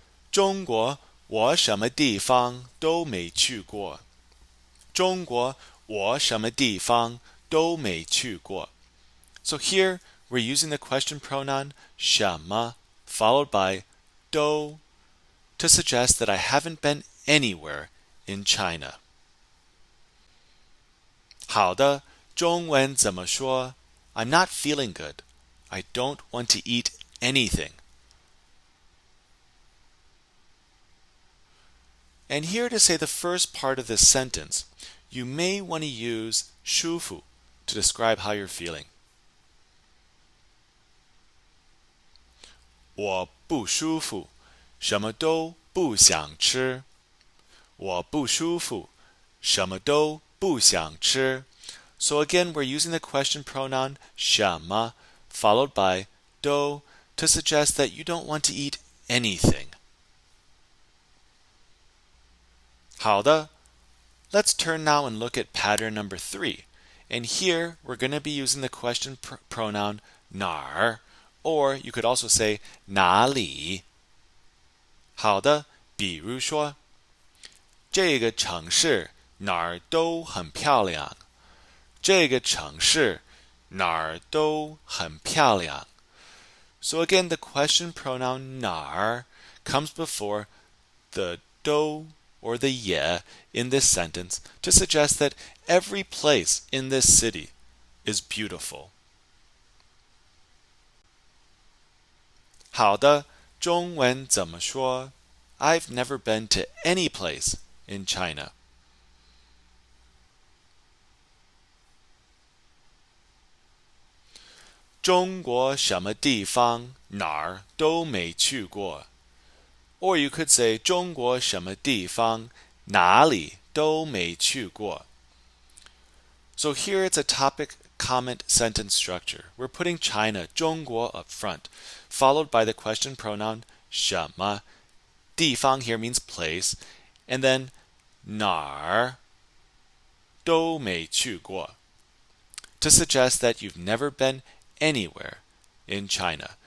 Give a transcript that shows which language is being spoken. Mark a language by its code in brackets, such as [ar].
[zh] 中国我什么地方都没去过。中国我什么地方都没去过。 [en] So here, we're using the question pronoun 什么 followed by do to suggest that I haven't been anywhere in China. [zh] 好的，中文怎么说？ [en] I'm not feeling good. I don't want to eat anything. And here to say the first part of this sentence, you may want to use 舒服 to describe how you're feeling. [zh] 我不舒服，什么都不想吃。我不舒服，什么都不想吃。 [en] So again, we're using the question pronoun 什么 followed by do to suggest that you don't want to eat anything. [zh] 好的, [en] let's turn now and look at pattern number 3. And here, we're going to be using the question pronoun 哪儿, or you could also say 哪里。 [zh] 好的，比如说，这个城市哪儿都很漂亮。这个城市哪儿都很漂亮。 [en] So again, the question pronoun 哪儿 comes before the do or the ye in this sentence to suggest that every place in this city is beautiful. [zh] 好的，中文怎么说？ [en] I've never been to any place in China. [zh] 中国什么地方哪儿都没去过。 Or you could say 中国什么地方哪里都没去过。 [en] So here it's a topic comment sentence structure. We're putting China 中国 up front, followed by the question pronoun 什么。地方 here means place, and then [zh] 哪儿都没去过 [en] to suggest that you've never been anywhere in China.